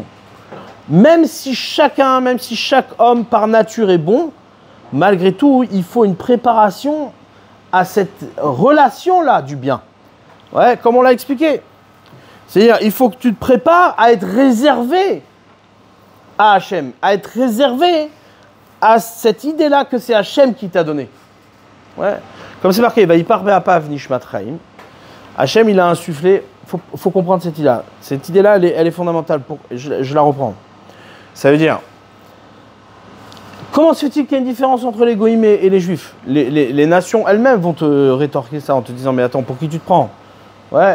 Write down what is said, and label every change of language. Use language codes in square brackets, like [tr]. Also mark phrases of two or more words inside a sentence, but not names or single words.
[fr] Même si chaque homme par nature est bon, malgré tout, il faut une préparation à cette relation-là du bien. Ouais, comme on l'a expliqué. C'est-à-dire, il faut que tu te prépares à être réservé à Hachem, à être réservé à cette idée-là que c'est Hachem qui t'a donné. Ouais. Comme c'est marqué, [he] ויפח באפיו נשמת חיים. [fr] Hachem, il a insufflé. Faut comprendre cette idée-là. Cette idée-là, elle est fondamentale. Je la reprends. Ça veut dire, comment se fait-il qu'il y a une différence entre les goïms et les juifs? Les nations elles-mêmes vont te rétorquer ça en te disant, mais attends, pour qui tu te prends? Ouais.